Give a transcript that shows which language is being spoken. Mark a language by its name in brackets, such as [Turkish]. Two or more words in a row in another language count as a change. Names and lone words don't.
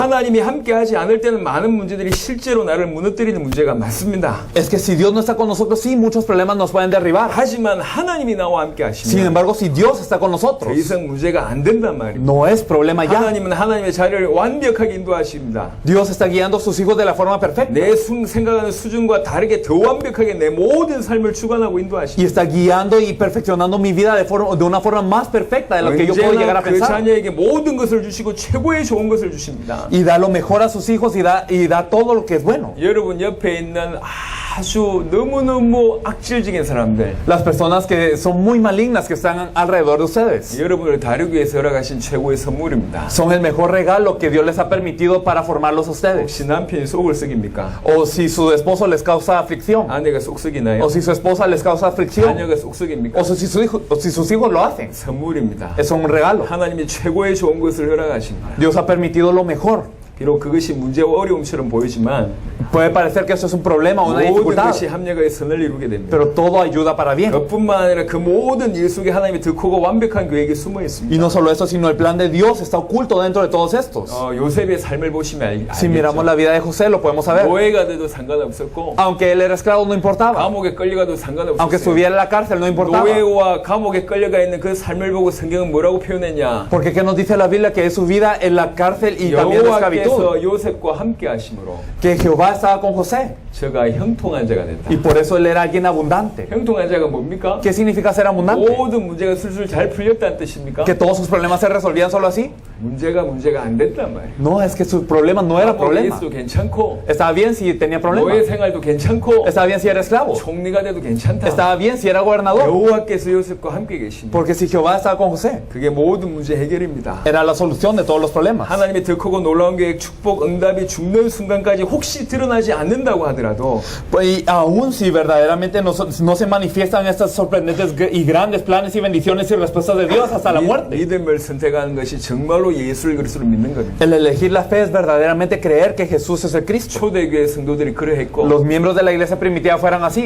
[Korean] 하나님이 함께하지 않을 때는 많은 문제들이 실제로 나를 무너뜨리는 문제가 많습니다. [Spanish] Es que si Dios no está con nosotros, sí, muchos problemas nos pueden derribar. [Korean] 하지만 하나님이 나와 함께 [Spanish] Sin [Korean] 하시면 [Spanish] embargo, si Dios está con [Korean] 더 [Spanish] nosotros, [Korean] 이상 문제가 안 된단 말입니다. [Spanish] no es problema ya. [Korean] 하나님은 하나님의 자리를 완벽하게 인도하십니다. [Spanish] Dios está guiando a sus hijos de la forma perfecta. [Korean] 내 생각하는 수준과 다르게 더 완벽하게 내 모든 삶을 주관하고 [Spanish] Y [Korean] 인도하십니다. [Spanish] está guiando y perfeccionando mi vida de una forma más perfecta de lo que yo puedo llegar [Korean] 언제나 [Spanish] a [Korean] 그 [Spanish] pensar. [Korean] 자녀에게 모든 것을 주시고 최고의 좋은 것을 주십니다. [Spanish] Y da lo mejor a sus hijos y da todo lo que es bueno. [Korean] 여러분 옆에 있는 아주 너무너무 악질적인 사람들, [Spanish] Las personas que son muy malignas que están alrededor de ustedes [Korean] 여러분을 다루기 위해서 허락하신 최고의 선물입니다. [Spanish] son el mejor regalo que Dios les ha permitido para formarlos a ustedes. [Korean] 혹시 남편이 속을 썩입니까? [Spanish] O si su esposo les causa aflicción, [Korean] 아내가 속 썩이나요? [Spanish] o si su esposa les causa aflicción, [Korean] 자녀가 속 썩입니까? [Spanish] o si sus hijos lo hacen. [Korean] 선물입니다. [Spanish] Es un regalo. [Korean] 하나님이 최고의 좋은 것을 허락하신 거예요. [Spanish] Dios ha permitido lo mejor. [Korean] 비록 그것이 문제와 어려움처럼 보이지만 [Spanish] Puede parecer que eso es un problema o una [Korean] 모든 [Spanish] dificultad, [Korean] 것이 합력하여 선을 이루게 됩니다. [Spanish] pero todo ayuda para bien. [Korean] 그뿐만 아니라 그 모든 일 속에 하나님의 더 크고 완벽한 계획이 숨어 [Spanish] Y [Korean] 있습니다. [Spanish] no solo eso, sino el plan de Dios está oculto dentro de todos estos. [Korean] 요셉의 삶을 보시면 [Spanish] Si miramos [Korean] 알겠죠. [Spanish] la vida de José, lo podemos saber. [Korean] 노예가 돼도 상관없었고 [Spanish] Aunque él era esclavo, no importaba. [Korean] 감옥에 끌려가도 [Spanish] Aunque [Korean] 상관없었어요. [Spanish] estuviera en la cárcel, no importaba. [Korean] 노예와 감옥에 끌려가 있는 그 삶을 보고 성경은 뭐라고 표현했냐? [Spanish] Porque ¿qué nos dice la Biblia? Que es su vida en la cárcel y también en la esclavitud. [Korean] 여호와께서 요셉과 함께 하심으로 [Spanish] Que Jehová estaba con José. [Korean] 저가 형통한 자가 됐다. [Spanish] Y por eso él era alguien abundante. [Korean] 형통한 자가 뭡니까? [Spanish] ¿Qué significa ser abundante? [Korean] 모든 문제가 술술 잘 풀렸다는 뜻입니까? [Spanish] ¿Que todos sus problemas se resolvían solo así? [Korean] 문제가 안 됐단 말이에요. [Spanish] No, es que su problema no era problema. [Korean] 예수도 괜찮고 [Spanish] Estaba bien si tenía [Korean] 노예 [Spanish] problemas. [Korean] 생활도 괜찮고 [Spanish] Estaba bien si era esclavo. [Korean] 총리가 돼도 괜찮다. [Spanish] Estaba bien si era gobernador. [Korean] 여호와께서 요셉과 함께 계십니다. [Spanish] Porque si Jehová estaba con José, [Korean] 그게 모든 문제 해결입니다. [Spanish] era la solución de todos los problemas. [Korean] 하나님의 더 크고 놀라운 계획, 축복, 응답이 죽는 순간까지 혹시 드러나지 않는다고 하더라도 [Spanish] Y aún si verdaderamente no se manifiestan estas sorprendentes y grandes planes y bendiciones y respuestas de Dios hasta la muerte. [Korean] 믿음을 선택하는 것이 정말로 예수를 그리스도로 믿는 겁니다. [Spanish] El elegir la fe es verdaderamente creer que Jesús es el Cristo. [Korean] 초대교회 성도들이 그러했고 [Spanish] Los miembros de la iglesia primitiva fueran así.